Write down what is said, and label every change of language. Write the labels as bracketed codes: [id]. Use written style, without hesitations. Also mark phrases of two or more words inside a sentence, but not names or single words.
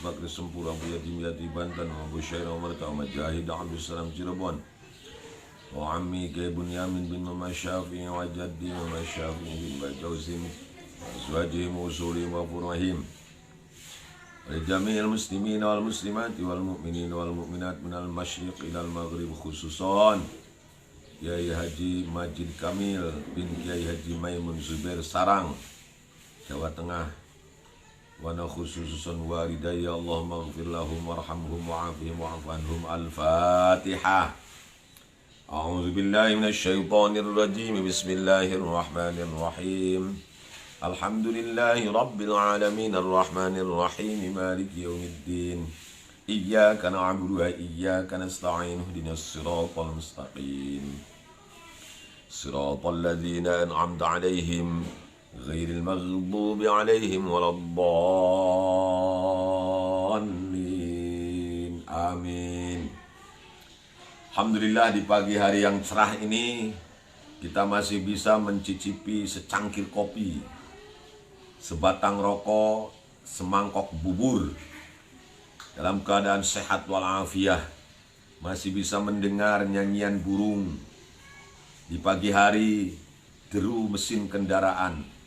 [ar] Bakri Sempura, Abu Yatim Yati Banten, Abu Syairah Merta, Majahid Abdul Salam Cirebon, وعمي Kiai Bunyamin bin Mama Syafi'i, وجدي Mama Syafi'i bin Bajawzim, وأزواجهم وأصولهم وفروعهم وجميع المسلمين والمسلمات والمؤمنين والمؤمنات من المشرق إلى المغرب خصوصا Kiai Haji Majid Kamil bin Kiai Haji Maimun Zubair Sarang, Jawa Tengah. وخصوصا والديّ اللهم اغفر لهم وارحمهم وعافهم واعف عنهم. Al-Fatihah. أعوذ بالله من الشيطان الرجيم. بسم الله الرحمن الرحيم. الحمد لله رب العالمين الرحمن الرحيم مالك يوم الدين. إياك نعبد وإياك نستعين اهدنا الصراط المستقيم صراط الذين أنعمت عليهم غير المغضوب عليهم ولا الضالين. Amin. [id] Alhamdulillah, di pagi hari yang cerah ini kita masih bisa mencicipi secangkir kopi, sebatang rokok, semangkok bubur dalam keadaan sehat walafiat, masih bisa mendengar nyanyian burung di pagi hari, deru mesin kendaraan.